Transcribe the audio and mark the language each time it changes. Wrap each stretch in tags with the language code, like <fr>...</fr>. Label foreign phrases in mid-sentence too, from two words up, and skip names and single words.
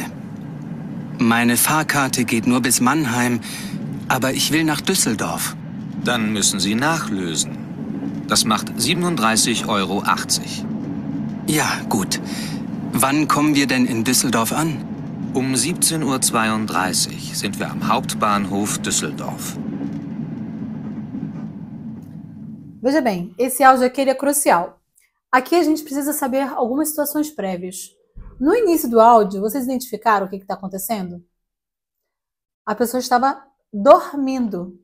<de>Meine Fahrkarte geht nur bis Mannheim, aber ich will nach Düsseldorf. Dann müssen Sie nachlösen. Das macht 37,80 €. Ja, gut. Wann kommen wir denn in Düsseldorf an? Um 17:32 Uhr sind wir am Hauptbahnhof Düsseldorf.</de> <pt>Veja bem, esse áudio aqui ele é crucial. Aqui a gente precisa saber algumas situações prévias. No início do áudio, vocês identificaram o que está acontecendo? A pessoa estava dormindo.</pt>